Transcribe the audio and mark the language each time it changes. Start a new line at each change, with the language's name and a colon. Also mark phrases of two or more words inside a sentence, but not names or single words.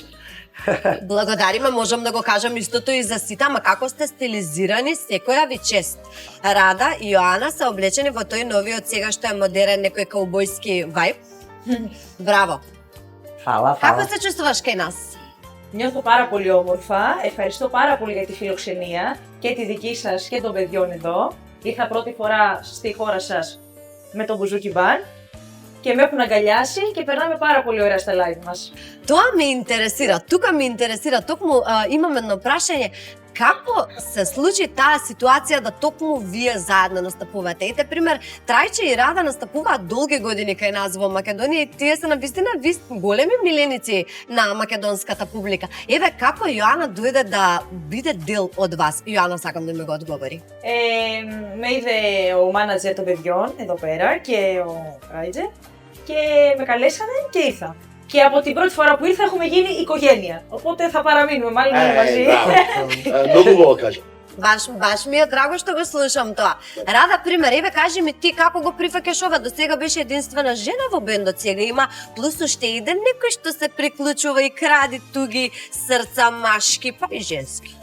Macedonian: Благодариме, можам да го кажам истото и за сите, ама како сте стилизирани, секоја ви чест. Рада и Јоана се облечени во тој новиот сега што е модерен некој каубојски вајб. Браво. Фала. Како се чувствуваш кај нас?
Greek: Νιώθω πάρα πολύ όμορφα. Ευχαριστώ πάρα πολύ για τη φιλοξενία και τη δική σας και των παιδιών εδώ. Ήρθα πρώτη φορά στη χώρα σας με τον Μπουζούκι Μπαν και με έχουν αγκαλιάσει και περνάμε πάρα πολύ ωραία στα live μας.
Macedonian: Тоа ме интересира, тука ме интересира, токму имам едно прашање. Како се случи таа ситуација да токму вие заедно настапувате? Ете, пример, Трајче и Рада настапуваат долги години кај нас во Македонија и тие се навистина големи миленици на македонската публика. Еве, како Јоана дојде да биде дел од вас? Јоана, сакам да ми го одговори.
Greek: Με είδε ο μάνατζερ των παιδιών εδώ πέρα και ο Ράιτζε και με καλέσανε και ήρθα. Και από την πρώτη φορά που ήρθα έχουμε γίνει οικογένεια. Οπότε θα παραμείνουμε μάλλον μαζί.
Macedonian: Многу го кажа. Баш ми е драго што го слушам тоа. Рада, пример, еве кажи ми ти како го прифаќаш ова? До сега беше единствена жена во бендот, сега има плюс уште еден некој што се приклучува и кради туги срца машки, па и женски.